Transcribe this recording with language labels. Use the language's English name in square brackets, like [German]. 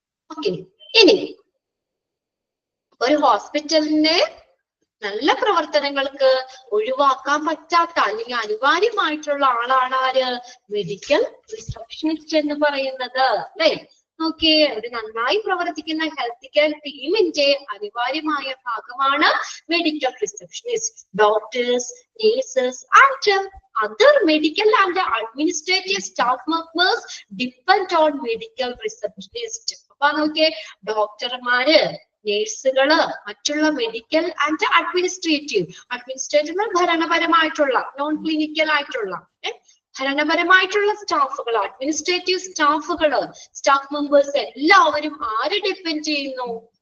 [Malayalam] Okay, ഇനി ഒരു ഹോസ്പിറ്റലിന്റെ നല്ല പ്രവർത്തനങ്ങൾക്ക് ഒഴിവാക്കാൻ പറ്റാത്ത അല്ലെങ്കിൽ അനിവാര്യമായിട്ടുള്ള ആളാണ് ആര്? മെഡിക്കൽ റിസപ്ഷനിസ്റ്റ് എന്ന് പറയുന്നത്, അല്ലെ? ഓക്കെ, ഒരു നന്നായി പ്രവർത്തിക്കുന്ന ഹെൽത്ത് കെയർ ടീമിന്റെ അനിവാര്യമായ ഭാഗമാണ് medical receptionist. [English] Doctors, nurses and other medical and administrative staff members depend on medical receptionist. [Malayalam] അപ്പൊ നോക്കിയേ, ഡോക്ടർമാര്, നേഴ്സുകള്, മറ്റുള്ള medical and administrative ഭരണപരമായിട്ടുള്ള, non clinical ആയിട്ടുള്ള ഭരണപരമായിട്ടുള്ള സ്റ്റാഫുകൾ, അഡ്മിനിസ്ട്രേറ്റീവ് സ്റ്റാഫുകള്, സ്റ്റാഫ് മെമ്പേഴ്സ് എല്ലാവരും ആരെ ഡിപ്പെൻഡ് ചെയ്യുന്നു?